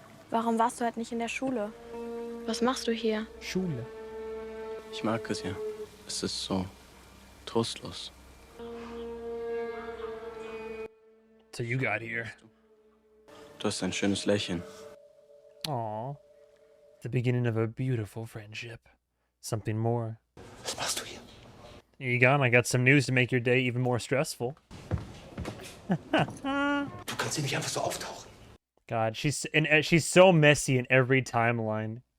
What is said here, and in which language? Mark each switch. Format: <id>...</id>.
<de>Warum warst du heute nicht in der Schule? Was machst du hier? Schule. Ich mag es ja. Es ist so trostlos.</de> <en>So you got here.</en> <de>Du hast ein schönes Lächeln. Aw.</de> <en>The beginning of a beautiful friendship. Something more.</en> <de>Was machst du hier?</de> <en>Egon, I got some news to make your day even more stressful.</en> <de>Du kannst hier nicht einfach so auftauchen.</de> <en>God, she's so messy in every timeline.</en>